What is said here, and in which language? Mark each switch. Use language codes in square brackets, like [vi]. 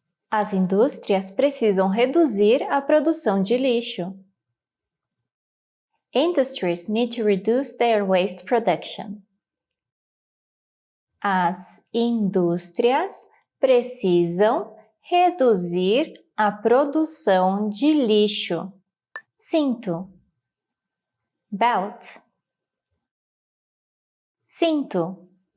[pt] As indústrias precisam reduzir a produção de lixo. [en] Industries need to reduce their waste production. [pt] As indústrias precisam reduzir a produção de lixo. Cinto. Belt. Cinto.